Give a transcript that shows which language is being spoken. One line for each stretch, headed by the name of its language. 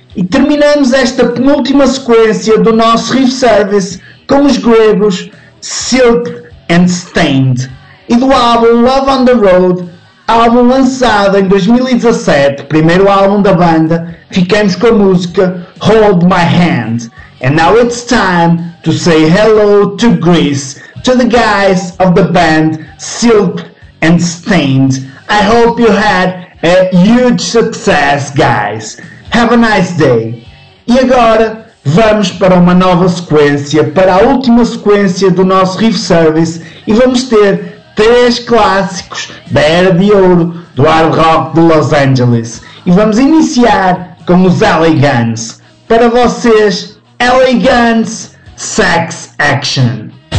Portuguese: E terminamos esta penúltima sequência do nosso Riff Service com os gregos Silk and Stained. E do álbum Love on the Road, álbum lançado em 2017, primeiro álbum da banda, ficamos com a música Hold My Hand.
English: And now it's time to say hello to Greece, to the guys of the band Silk and Stained. I hope you had a huge success, guys. Have a nice day.
Portuguese: E agora vamos para uma nova sequência, para a última sequência do nosso Riff Service, e vamos ter três clássicos da era de ouro do hard rock de Los Angeles. E vamos iniciar com os LA Guns. Para vocês, LA Guns, Sex Action.